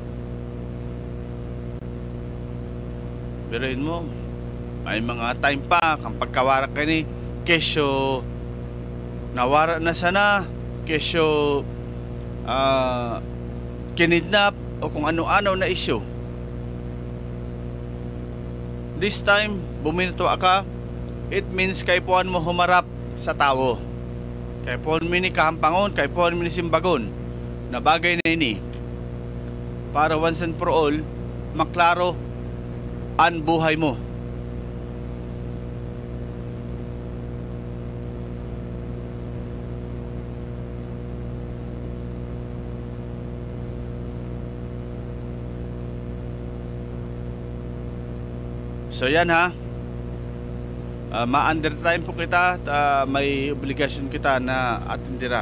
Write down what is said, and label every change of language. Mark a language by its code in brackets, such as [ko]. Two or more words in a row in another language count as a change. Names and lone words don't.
[bik] Biruin mo, may mga time pa kang pagkawara ka ni kesyo nawara na sana, kesyo kinidnap o kung ano-ano na issue. This time, buminto ka, [en] it means [bik] kay puan mo humarap sa tao. Kay puan mo ni kahampangon, kay puan mo ni simbagon na bagay na ini. [en] Para once and for all, [bik] maklaro ang buhay mo. So yan ha, ma-undertime po kita, may obligasyon kita na atindiran.